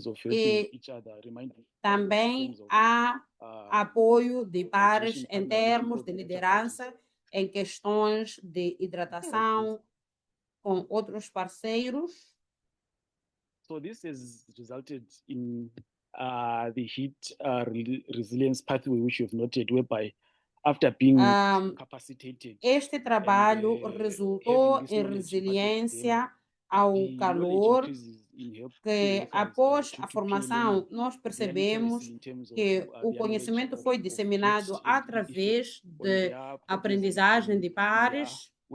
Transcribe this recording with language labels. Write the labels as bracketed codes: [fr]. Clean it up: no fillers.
[pt] e também há apoio de pares em termos de liderança em questões de hidratação com outros parceiros. [en] So this has resulted in the heat resilience pathway which you've noted, whereby after being capacitated, [pt] este trabalho resultou em resiliência ao calor, que após a formação nós percebemos que o conhecimento foi disseminado através de aprendizagem de pares